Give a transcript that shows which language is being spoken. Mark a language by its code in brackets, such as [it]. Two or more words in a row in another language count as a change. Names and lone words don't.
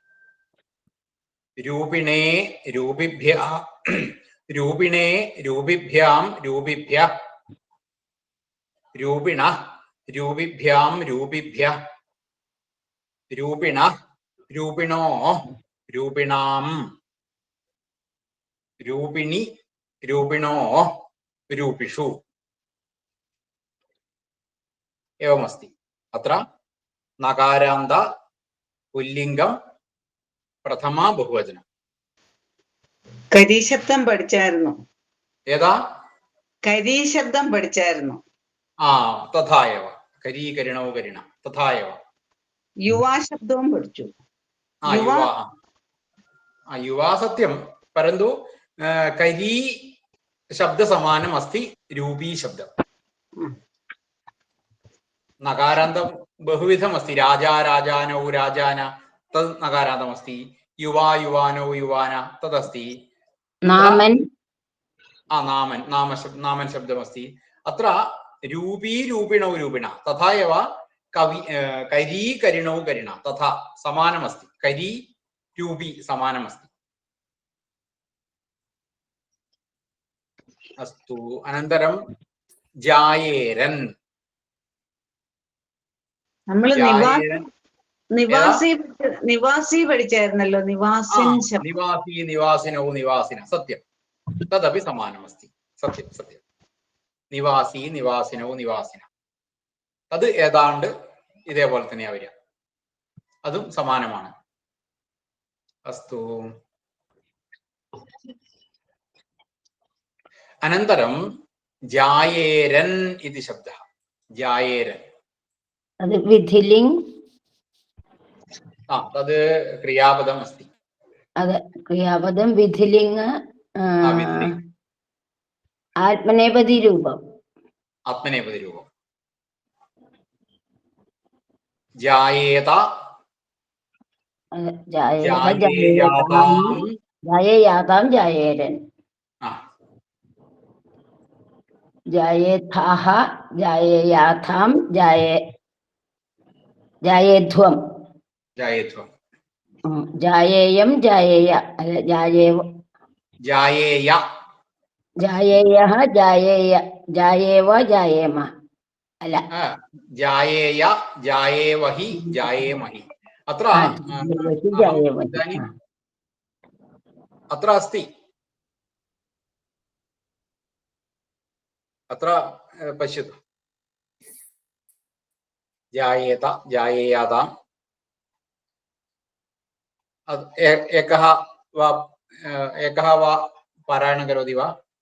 [sa] रूपिणे रूपिभ्यः रूपिणे रूपिभ्यां रूपिभ्यः रूपिणः रूपिभ्यां रूपिभ्यः रूपिणः रूपिणो रूपिणां रूपिणि रूपिणो रूपिषु एवमस्ति। अत्र नकारान्त पुल्लिङ्गं प्रथमा बहुवचनं [ml] കരി ശബ്ദം പഠിച്ചായിരുന്നു. [sa] यदा [ml] കരി ശബ്ദം പഠിച്ചായിരുന്നു. [sa] तथा एव करी करिणौ करिण तथा एव [ml] യുവാ ശബ്ദവും പഠിച്ചു. [sa] युवा सत्यं परन्तु करी शब्दसमानम् अस्ति रूपी शब्दं नकारान्तं बहुविधम् अस्ति राजा राजानौ राजान तद् नकारान्तम् अस्ति युवा युवानौ युवान तदस्ति नामन् नामन् शब्दमस्ति अत्र रूपी रूपिणौ रूपिण तथा एव करी करिणौ करिण तथा समानमस्ति करी रूपी समानमस्ति। अस्तु अनन्तरं जायेरन् [ml] നമ്മൾ നിവാസി പഠിച്ചായിരുന്നല്ലോ. നിവാസിൻ ശബ്ദം [sa] निवासी निवासिनौ निवासिन सत्यं तदपि समानमस्ति सत्यं सत्यं निवासी निवासिनौ निवासिन तद् [ml] ഏതാണ്ട് ഇതേപോലെ തന്നെയാ വരിക അതും സമാനമാണ്. [sa] अस्तु अनन्तरं जायेरन् इति शब्दः जायेरन् [ml] അത് വിധിലിംഗ് [sa] तद् क्रियापदम् अस्ति. [ml] അത് ക്രിയാപദം വിധിലിംഗ് [sa] विधिलिङ्ग् [ml] ആത്മനേപതി രൂപം [sa] आत्मनेपदी रूपं जायेत ജായേയാതാം ജായേരൻ ജായേഥാഹ ജായേയാഥാം ജായേധ്വം जायेध्वं ജായേയം ജായേയ അല്ല ജായേവ जायेय ജായേയഃ ജായേയ ജായേവ ജായേമ അല്ല जायेय जायेवहि जायेमहि अत्र इदानीम् अत्र अस्ति अत्र पश्यतु जायेत जायेयाताम् एकः वा पारायणं करोति वा?